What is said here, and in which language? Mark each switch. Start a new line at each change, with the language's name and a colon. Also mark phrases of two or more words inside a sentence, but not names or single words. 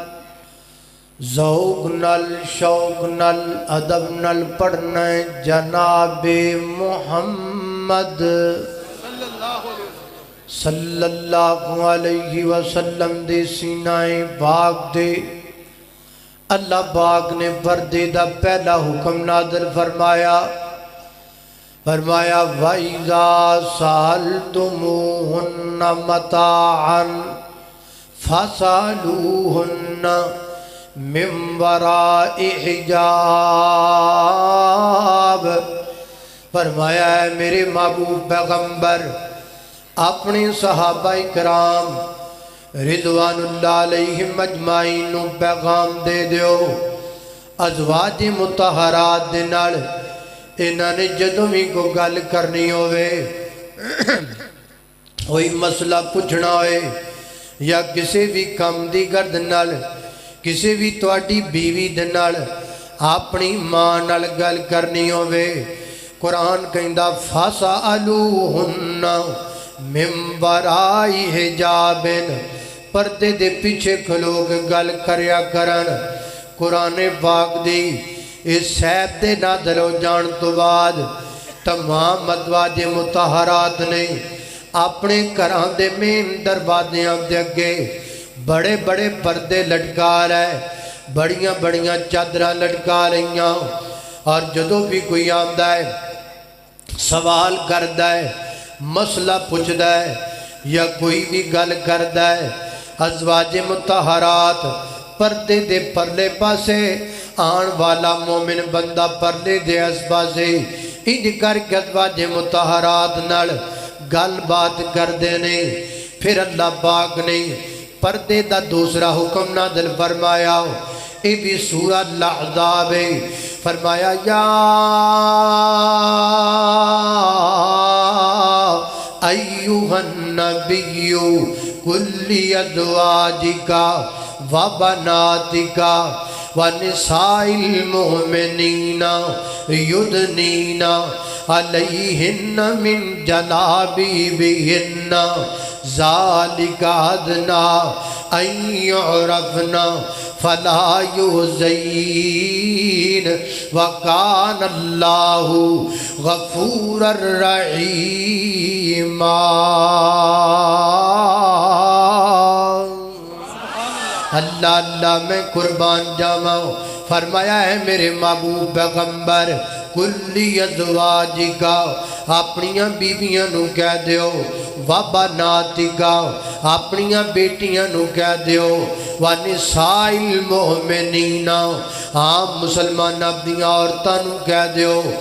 Punjabi: ذوق نل، شوق نل، ادب نل پڑھنا ہے جناب محمد
Arabic: صلی اللہ علیہ وسلم
Punjabi: دے سینہ پاک دے اللہ پاک نے پردے دا پہلا حکم نازل فرمایا،
Arabic: وَإِذَا سَأَلْتُمُوهُنَّ مَتَاعًا فَاسْأَلُوهُنَّ مِنْ وَرَاءِ حِجَابٍ۔
Punjabi: فرمایا ہے میرے محبوب پیغمبر اپنے صحابہ کرام
Arabic: رضوان اللہ علیہم اجمعین
Punjabi: پیغام دے دیو، ازواج مطہرات دے نال انہاں نے جدوں بھی کو گل کرنی ہوئے، کوئی مسئلہ پوچھنا ہوئے یا کسی بھی کام دی گرد نال، کسی بھی تواڈی بیوی دے نال اپنی ماں نال گل کرنی ہوئے، قرآن کہندا
Arabic: فَاسْأَلُوهُنَّ مِنْ وَرَاءِ حِجَابٍ،
Punjabi: پردے دے پیچھے کھلو کے گل کریا کرن۔ قرآن پاک دی اس سیب دے نازل ہو جان تو بعد تمام ازواج مطہرات نے اپنے گھراں دے مین دروازیاں دے اگے بڑے بڑے پردے لٹکا رہے، بڑیاں بڑیاں چادراں لٹکا رہیاں، اور جدوں بھی کوئی آندا ہے سوال کردا ہے، مسئلہ پوچھدا ہے یا کوئی بھی گل کردا ہے، ازواج متحرات پردے دے پرلے پاسے آن والا مومن بندہ پردے دے اس پاسے انج کر کے ازواج متحرات نال گل بات کردے نے پھر اللہ پاک نے پردے دا دوسرا حکم نازل فرمایا اے بھی سورہ الاحزاب ہے فرمایا یا
Arabic: ایوہ النبی کلی ازواجکا وبناتکا ونساء المؤمنین یدنین علیہن من جلابیبہن ذالک ادنا ان یعرفن فلا یؤذین وکان اللہ غفورا رحیما۔
Punjabi: اللہ اللہ میں قربان جاواں فرمایا ہے میرے محبوب پیغمبر
Arabic: کلی ازواجکا
Punjabi: اپنیاں بیویاں نو کہہ دیو وبناتکا اپنیاں بیٹیاں نو کہہ دیو
Arabic: ونساء المؤمنین
Punjabi: عام مسلمان اپنیاں عورتاں نو کہہ دیو